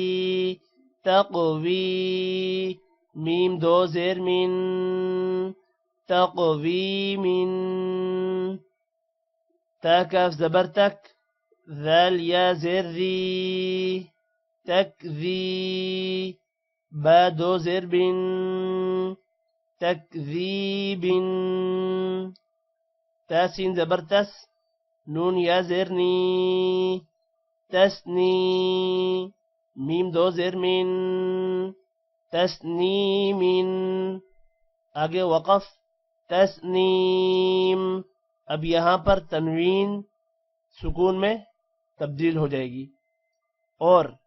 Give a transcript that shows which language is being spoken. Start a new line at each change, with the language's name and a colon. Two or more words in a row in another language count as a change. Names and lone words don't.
Urdu: تقوی میم دو زیر من تقویمن تا کاف زبر تک ذال یا زیر ذی تکذی با دو زیر بن تکذیبن تا سین زبر تس نون یا زیر نی تسنی میم دو زیر من تسنیمن آگے وقف تسنیم اب یہاں پر تنوین سکون میں تبدیل ہو جائے گی اور